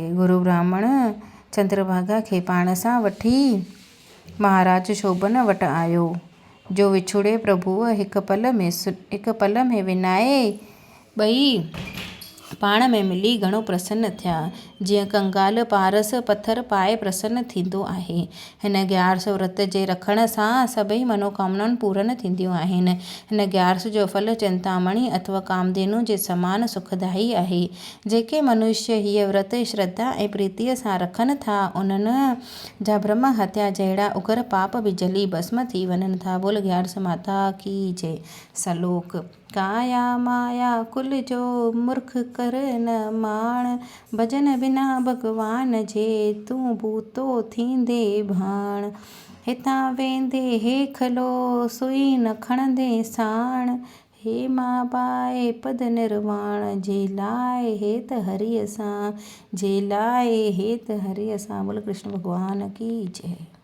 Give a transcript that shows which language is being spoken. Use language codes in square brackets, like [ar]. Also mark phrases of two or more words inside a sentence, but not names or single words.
[sd] गुरु ब्राह्मण चंद्रभागा खे पाण सां वठी महाराज शोभन वटि आयो, जो विछुड़े प्रभुअ हिक पल में विञाए ॿई पाण में मिली घणो प्रसन्न थिया, जीअं कंगाल पारस पथर पाए प्रसन्न थींदो आहे। हिन ग्यारस व्रत जे रखण सां सभई मनोकामनाऊं पूरन थींदियूं आहिनि। हिन ग्यारस जो फल चिंतामणी अथवा कामधेनु जे समान सुखदाई आहे। जेके मनुष्य हीअ व्रत श्रद्धा ऐं प्रीतीअ सां रखनि था, उन्हनि जा ब्रह्म हत्या जहिड़ा उग्र पाप बि जली भस्म थी वञनि था। [hi] बोल ग्यारस माता की जय। [sd] सलोक काया माया कुल जो मूर्ख कर न माण, भजन बिना भगवान जे तूं भूतो थींदे भाण। हितां वेंदे हे खलो सुई न खणंदे साण, हे मां बाए पद निर्वाण, जे लाइ हेत हरिय सां, जे लाइ हेत हरिय सां। [hi] बोल कृष्ण भगवान की जय।